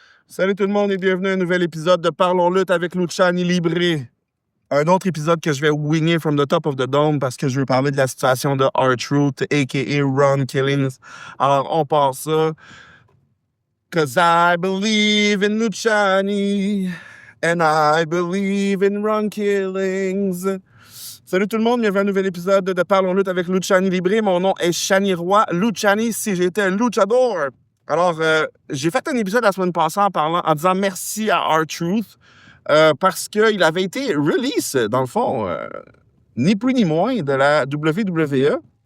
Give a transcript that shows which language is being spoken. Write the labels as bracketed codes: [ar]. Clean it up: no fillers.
[fr] Salut tout le monde et bienvenue à un nouvel épisode de Parlons Lutte avec Luciani Libre. Un autre épisode que je vais [en] winner from the top of the dome [fr] parce que je veux parler de la situation de R-Truth, a.k.a. Ron Killings. Alors, on part ça. [en] Cause I believe in Luciani and I believe in Ron Killings. [fr] Salut tout le monde, bienvenue à un nouvel épisode de Parlons Lutte avec Luciani Libre. Mon nom est Shani Roy. Luciani si j'étais un luchador. Alors, j'ai fait un épisode la semaine passée en disant merci à R-Truth parce qu'il avait été release, dans le fond, ni plus ni moins, de la WWE.